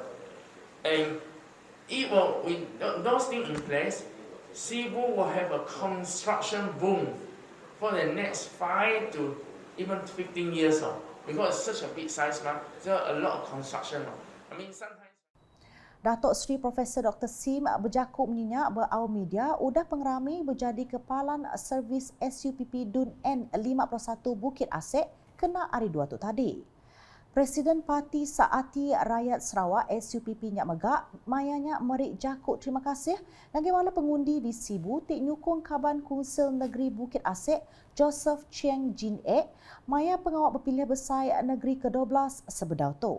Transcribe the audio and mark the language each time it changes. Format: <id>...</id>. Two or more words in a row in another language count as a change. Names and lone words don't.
<en>And it will, with those things in place, Sibu will have a construction boom for the next 5 to even 15 years because it's such a big size now. There's a lot of construction. I mean, sometimes.</en> <iba>Datuk Seri Profesor Dr. Sim berjakuk menyenyak berau media udah pengerami berjadi kepalan servis SUPP Dun N51 Bukit Asek kena hari 2 tu tadi. Presiden Parti Saati Rakyat Sarawak SUPP Nyak Megak mayanya merik jakuk terima kasih lagi wala pengundi di Sibu tik nyukung Kaban Kunsel Negeri Bukit Asek Joseph Chiang Jin Ek maya pengawak berpilihan besar negeri ke-12 sebedau tu.</iba>